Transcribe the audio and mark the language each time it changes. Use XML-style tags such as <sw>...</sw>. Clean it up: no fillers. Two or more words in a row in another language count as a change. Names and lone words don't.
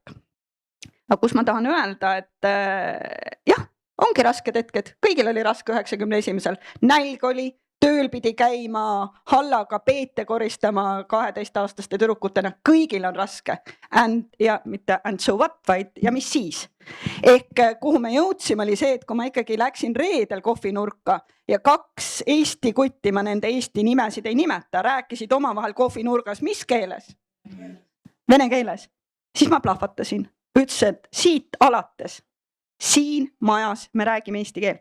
<et>Aga kus ma tahan öelda, et jah, ongi rasked hetked, kõigil oli raske 91. Nälg oli, tööl pidi käima, hallaga peete koristama 12-aastaste tüdrukutena, kõigil on raske. Ja mitte</et> <en>and so what,</en> <et>vaid ja mis siis? Ehk kuhu me jõudsime oli see, et kui ma ikkagi läksin reedel kohvinurka ja 2 eesti kutti, ma nende eesti nimesid ei nimeta, rääkisid omavahel kohvinurgas, mis keeles? Vene keeles. Siis ma plahvatasin. Ütles, et siit alates, siin majas me räägime eesti keelt.</et>